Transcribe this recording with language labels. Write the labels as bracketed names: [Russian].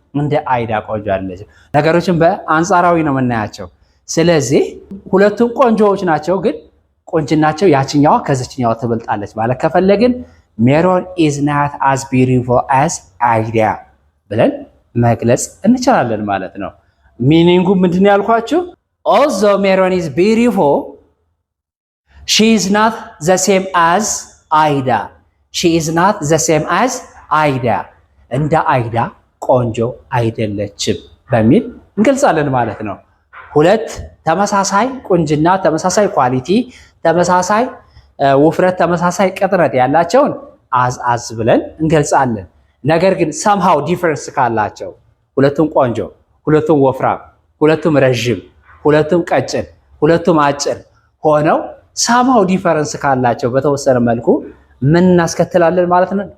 [Amharic] እንደ አይዳ ቆንጆ አይደለችም። ነገሮችን በአንጻራዊ ነው የምናያቸው። ስለዚህ ሁለቱም ቆንጆዎች ናቸው፣ ግን ቆንጅናቸው ያችኛዋ ከዚችኛዋ ትበልጣለች ማለት ከፈለግን ሜሮን [English] is not as beautiful as [Amharic] አይዳ ብለን መግለጽ እንችላለን ማለት ነው። ሚኒንጉ ምንድነው ያልኳችሁ? [English] although Meron is beautiful, she is not the same as Aida. she is not the same as Aida. [Amharic] እንደ አይዳ ቆንጆ አይደለችም በሚል እንገልጻለን ማለት ነው። ሁለት ተመሳሳይ ቁንጅና፣ ተመሳሳይ ኳሊቲ፣ ተመሳሳይ ውፍረት፣ ተመሳሳይ ቅጥነት ያላቸውን አዝ ብለን እንገልጻለን። ነገር ግን somehow ዲፈረንስ ካላቸው ሁለቱም ቆንጆ፣ ሁለቱም ወፍራም፣ ሁለቱም ረጅም፣ ሁለቱም ቀጭን፣ ሁለቱም አጭር ሆነው somehow ዲፈረንስ ካላቸው በተወሰነ መልኩ ምን እናስከትላለን ማለት ነው?